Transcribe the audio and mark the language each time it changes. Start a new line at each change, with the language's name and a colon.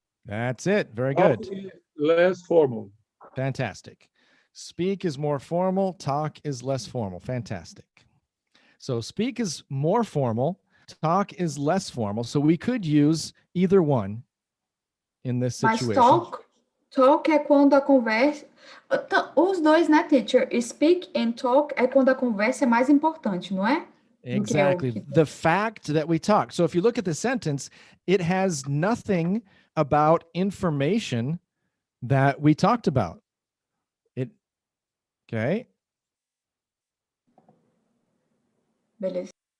English: That's it. Very Talk good. is less formal. Fantastic. Speak is more formal. Talk is less formal. Fantastic. So speak is more formal. Talk is less formal. So we could use either one in this situation.
Portuguese: Mas talk é quando a conversa... Os dois, né, teacher? Speak and talk é quando a conversa é mais importante, não é?
English: Exactly. The fact that we talk. So if you look at the sentence, it has nothing about information that we talked about. Okay.
Portuguese: Beleza.